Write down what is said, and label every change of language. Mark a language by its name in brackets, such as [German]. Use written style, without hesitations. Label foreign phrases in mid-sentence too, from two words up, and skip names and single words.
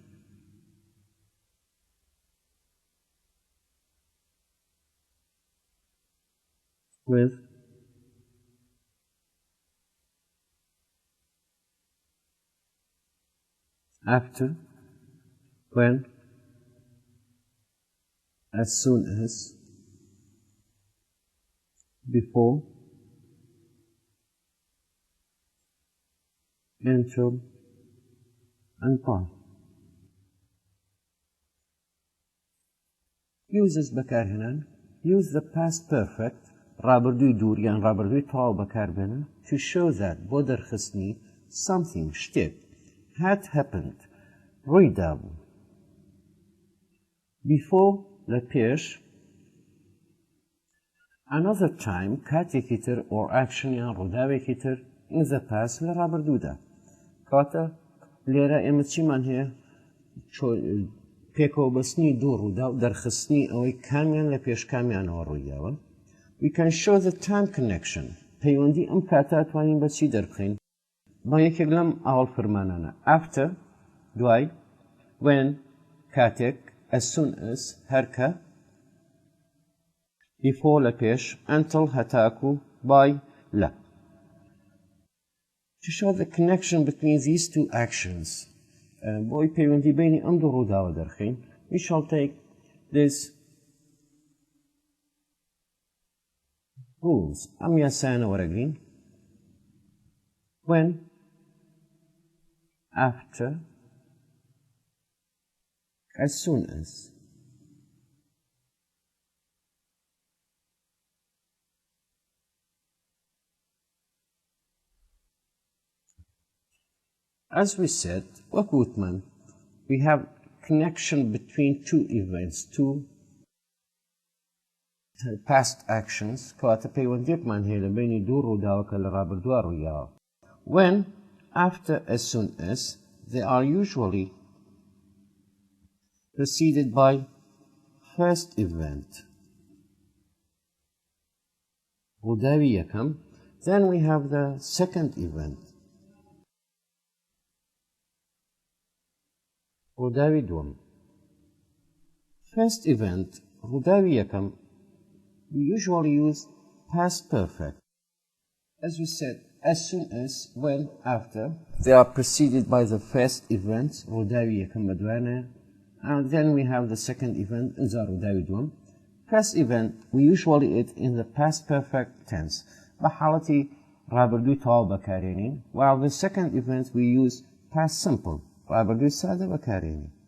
[English] with after, when, as soon as, before, until, and by. [Central Kurdish] Uses بكار هنا. [English] Use the past perfect [Central Kurdish] رابردوی دور یان رابردوی تەواو بەکار بێنە [English] to show that [Central Kurdish] بۆ دەرخستنی something شتێک [English] had happened [Central Kurdish] ڕوویدا بوو. Before لە پێش [English] another time [Central Kurdish] کاتێکی تر [English] or action [Central Kurdish] یان ڕووداوێکی تر [English] in the past [Central Kurdish] لە ڕابردوودا. کاتە لێرە ئێمە چیمان هەیە پێکەوە بەستنی دوو ڕوودا و دەرخستنی ئەوەی کامیان لە پێش کامیانەوە ڕوویداوە. [English] We can show the time connection. [Central Kurdish] پەیوەندی ئەم کاتە توانین بە چی دەربخەین؟ با یەکێک لەم ئاوەڵ فەرمانانە after دوای when کاتێک [English] as soon as [Central Kurdish] هەرکە before لە پێش until هەتاکو by لە. [English] To show the connection between these two actions [Central Kurdish] بۆی پەیوەندی بینی ئەم دوو ڕووداوە دەرخین [English] we shall take this rules [Central Kurdish] ئەم یاسایانە وەرەگرین [English] when after as soon as. As we said, وەکوتمان, we have connection between two events, two past actions, [Central Kurdish] کەواتە پەیوەندیەکمان هەیە لە بینی دوو ڕووداوەکە لە ڕابردووە ڕوویاوە. [English] When, after, as soon as, they are usually preceded by first event. [Central Kurdish] ڕووداوی یەکەم, [English] then we have the second event. [Central Kurdish] ڕووداوی دووەم. [English] First event, [Central Kurdish] ڕووداوی یەکەم, [English] we usually use past perfect. As we said, as soon as, when, after, they are preceded by the first event, [Central Kurdish] ڕووداوی یەکەم بە دوایانە, [English] and then we have the second event, [Central Kurdish] ئەجا ڕووداوی دووەم. [English] First event, we usually it in the past perfect tense. [Central Kurdish] بە حاڵەتی ڕابردووی تەواو بەکارێنین, [English] while the second event we use past simple. [Central Kurdish] ڕابردووی سادە بەکارێنین.